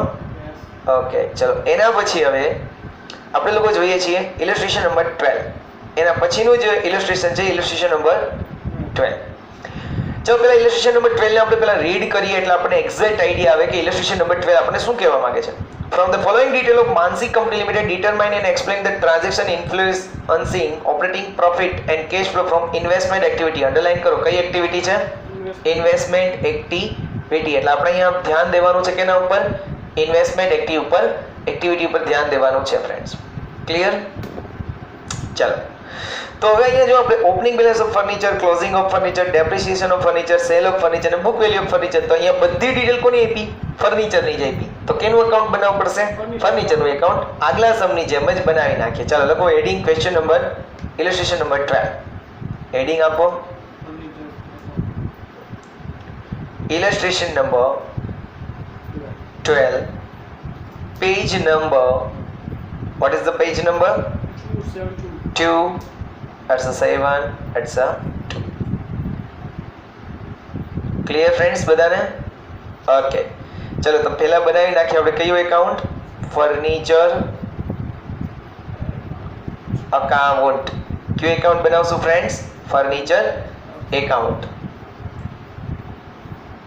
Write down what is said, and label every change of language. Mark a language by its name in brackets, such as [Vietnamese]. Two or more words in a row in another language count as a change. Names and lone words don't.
[Gujarati] ઓકે. ચલો એના પછી હવે આપણે લોકો જોઈએ છીએ [English] illustration number 12. [Gujarati] એના પછીનું જે ઇલસ્ટ્રેશન છે [English] illustration number 12. [Gujarati] ચલો પેલા [English] illustration number 12 [Gujarati] ને આપણે પેલા રીડ કરીએ એટલે આપણને એક્ઝેક્ટ આઈડિયા આવે કે [English] illustration number 12 [Gujarati] આપણને શું કહેવા માંગે છે. [English] From the following detail of Mansi Company Limited, determine and explain the transaction influencing operating profit and cash flow from investment activity. [Gujarati] Underline કરો કઈ એક્ટિવિટી છે? [English] investment activity. [Gujarati] એટલે આપણે અહીંયા ધ્યાન દેવાનું છે કેના ઉપર? [English] investment activity [Gujarati] ઉપર ધ્યાન દેવાનું છે ફ્રેન્ડ્સ. ક્લિયર? ચાલો તો હવે અહીંયા જો આપણે [English] opening balance of furniture, closing of furniture, depreciation of furniture, sale of furniture [Gujarati] અને [English] book value of furniture, [Gujarati] તો અહીંયા બધી ડિટેલ કોની આપી? ફર્નિચરની જ આપી. તો કેનું એકાઉન્ટ બનાવવું પડશે? ફર્નિચરનું એકાઉન્ટ. આગલા સમની જેમ જ બનાવી નાખીએ. ચાલો લખો [English] heading question number illustration number 12. [Gujarati] હેડિંગ આપો [English] illustration number 12. page number, what is the page number? 2. That's a 7. That's a 2. Clear friends બધાને? [Gujarati] ઓકે. ચલો તો પહેલા બનાવી નાખીએ આપણે કયું એકાઉન્ટ? [English] furniture account. [Gujarati] કયું એકાઉન્ટ બનાવશું ફ્રેન્ડ્સ? [English] furniture account.